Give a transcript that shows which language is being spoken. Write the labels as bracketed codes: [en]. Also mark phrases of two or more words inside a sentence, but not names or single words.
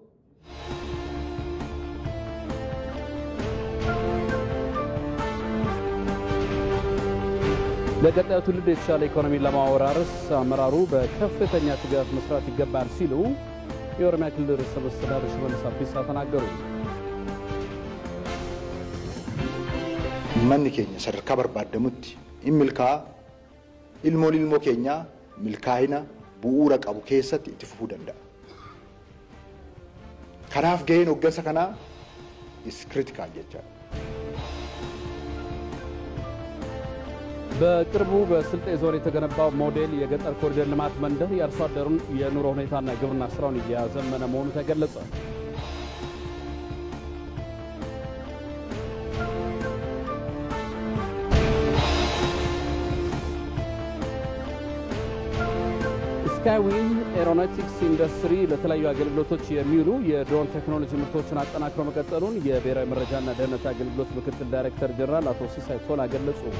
[am] ለቀጣዩ ትውልድ የተሻለ ኢኮኖሚ ለማወራረስ አመራሩ በከፍተኛ ትጋት መስራት ይገባል ሲሉ የኦሮሚያ ክልል ርዕሰ መስተዳድር ሽመልስ አብዲሳ ተናገሩ። [om] manni keenya sadarkaa barbaadamutti ilmoo keenya milkaa'ina bu'uura qabu keessatti itti fufuu danda'a. Kanaaf gaheen hoggansa kanaa [en] is critical [om] jechuudha. [am] በቅርቡ በስልጤ ዞን የተገነባው ሞዴል የገጠር ኮሪደር ልማት መንደር የአርሶ አደሩን የኑሮ ሁኔታና ግብርና ስራውን እያዘመነ መሆኑ ተገለጸ። ስካይዊን ኤሮኖቲክስ ኢንዱስትሪ ለተለያዩ አገልግሎቶች የሚውሉ የድሮን ቴክኖሎጂ ምርቶችን አጠናክሮ መቀጠሉን የብሔራዊ መረጃና ደህንነት አገልግሎት ምክትል ዳይሬክተር ጀነራል አቶ ሲሳይ ቶላ ገለጹ።